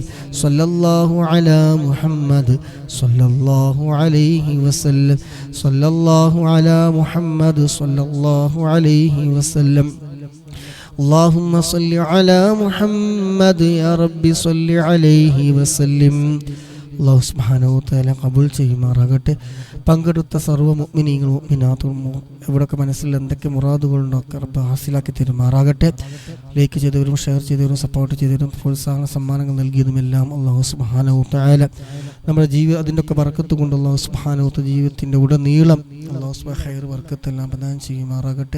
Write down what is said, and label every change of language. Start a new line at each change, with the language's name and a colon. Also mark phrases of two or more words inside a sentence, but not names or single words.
Arabic: صلى الله على محمد صلى الله عليه وسلم. صلى الله على محمد صلى الله عليه وسلم. اللهم صل على محمد يا رب صل عليه وسلم. الله سبحانه و تعالى
Malayalam: ഖബൂൽ ചെയ്യുമാറാകട്ടെ. പങ്കെടുത്ത സർവ്വ മുഅ്മിനീങ്ങളും മുഅ്മിനാത്തും എവിടെയൊക്കെ മനസ്സിൽ എന്തൊക്കെ മുറാദുകളുണ്ടോ റബ്ബ് ഹാസിലാക്കി തരുമാറാകട്ടെ. ലൈക്ക് ചെയ്തവരും ഷെയർ ചെയ്തവരും സപ്പോർട്ട് ചെയ്തവരും പ്രോത്സാഹന സമ്മാനങ്ങൾ നൽകിയതുമെല്ലാം
Arabic: الله سبحانه و تعالى
Malayalam: നമ്മുടെ അതിൻ്റെ ഒക്കെ ബർക്കത്ത് കൊണ്ട്
Arabic: الله سبحانه و تعالى
Malayalam: ജീവിതത്തിൻ്റെ ഉടനീളം
Arabic: الله سبحانه
Malayalam: ഖൈർ ബർക്കത്തെല്ലാം പ്രദാനം ചെയ്യുമാറാകട്ടെ.